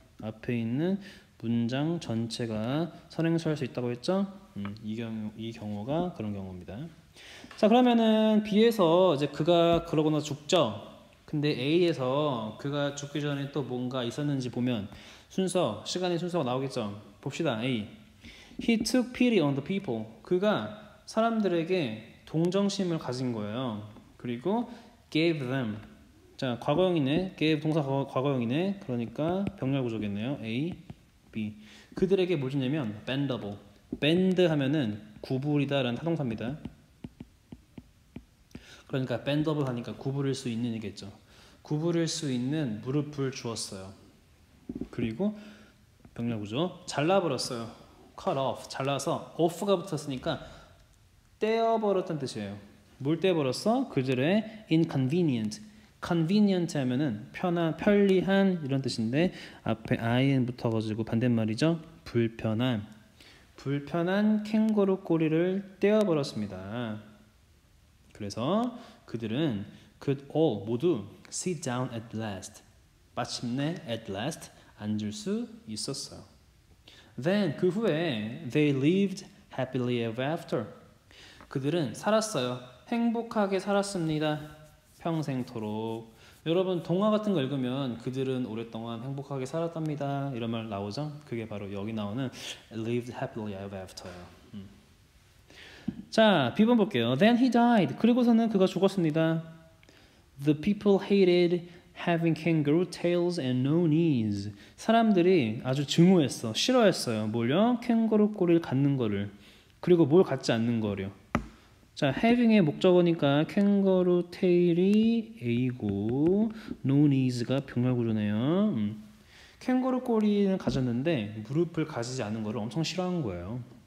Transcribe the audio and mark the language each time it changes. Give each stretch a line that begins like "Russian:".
Korean: 앞에 있는 문장 전체가 선행사할 수 있다고 했죠? 이 경우가 그런 경우입니다. 자, 그러면은 B에서 이제 그가 그러거나 죽죠. 근데 A에서 그가 죽기 전에 또 뭔가 있었는지 보면 시간의 순서가 나오겠죠.
English: 봅시다. A. He took pity on the people.
Korean: 그가 사람들에게 동정심을 가진 거예요. 그리고
English: gave them.
Korean: 자, 과거형이네. gave 동사 과거형이네. 그러니까 병렬 구조겠네요. A, B. 그들에게 뭘 주냐면 bendable. bend 하면은 구부리다라는 타동사입니다. 그러니까 bendable 하니까 구부릴 수 있는 이겠죠. 구부릴 수 있는 무릎을 주었어요. 그리고 병렬 구조 잘라버렸어요.
English: cut off.
Korean: 잘라서 off가 붙었으니까 떼어버렸다는 뜻이에요. 뭘 떼어버렸어? 그들의 inconvenient. convenient 하면은 편한, 편리한 이런 뜻인데 앞에 in 붙어가지고 반대말이죠. 불편한. 불편한 캥거루 꼬리를 떼어버렸습니다. 그래서 그들은
English: could all
Korean: 모두
English: sit down at last.
Korean: 마침내
English: at last
Korean: 앉을 수 있었어요.
English: Then
Korean: 그 후에
English: they lived happily ever after.
Korean: 그들은 살았어요. 행복하게 살았습니다. 평생토록. 여러분 동화 같은 거 읽으면 그들은 오랫동안 행복하게 살았답니다. 이런 말 나오죠? 그게 바로 여기 나오는
English: lived happily ever after
Korean: 예요. 자, B번 볼게요.
English: Then he died.
Korean: 그리고서는 그가 죽었습니다.
English: The people hated having kangaroo tails and no knees.
Korean: 사람들이 아주 증오했어. 싫어했어요. 뭘요? 캥거루 꼬리를 갖는 거를. 그리고 뭘 갖지 않는 거요. 자, having의 목적어니까 캥거루 테일이 A고
English: no knees
Korean: 가 병렬 구조네요. 캥거루 꼬리는 가졌는데 무릎을 가지지 않은 거를 엄청 싫어한 거예요.